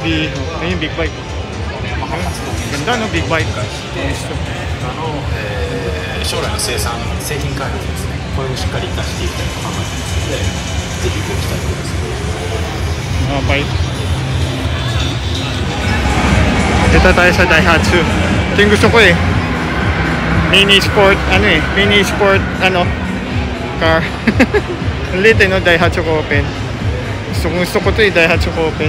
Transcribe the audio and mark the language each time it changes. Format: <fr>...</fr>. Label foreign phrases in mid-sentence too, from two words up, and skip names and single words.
<tl>Ayun yung big bike. Ganda no, big bike.</tl> <ja>将来の製品開発ですね、これをしっかり出していきたいと考えてますので、ぜひご期待ください。</ja> <tl>Mga bike. Dito tayo sa Daihatsu. Ito yung gusto ko eh.</tl> <en>Mini sport, mini sport, car.</en> <tl>Ang lit eh, no? Daihatsu Copen. Gusto ko to eh, Daihatsu Copen.</tl>